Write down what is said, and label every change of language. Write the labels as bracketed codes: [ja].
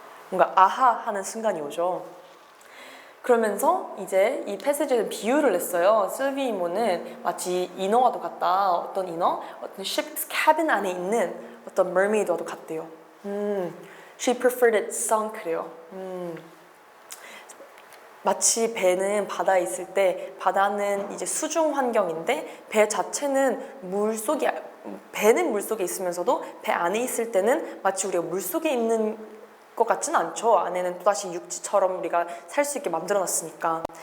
[ko] 뭔가 아하 하는 순간이 오죠. 그러면서 이제 이 패시지에는 비유를 했어요. 실비 이모는 마치 인어와도 같다. 어떤 인어? 어떤 ship's cabin 안에 있는 어떤 mermaid와도 같대요. [en] She preferred it sunk래요. [ko] 마치 배는 바다에 있을 때 바다는 이제 수중 환경인데 배 자체는 배는 물속에 있으면서도 배 안에 있을 때는 마치 우리가 물속에 있는 것 같지는 않죠. 안에는 또다시 육지처럼 우리가 살 수 있게 만들어놨으니까.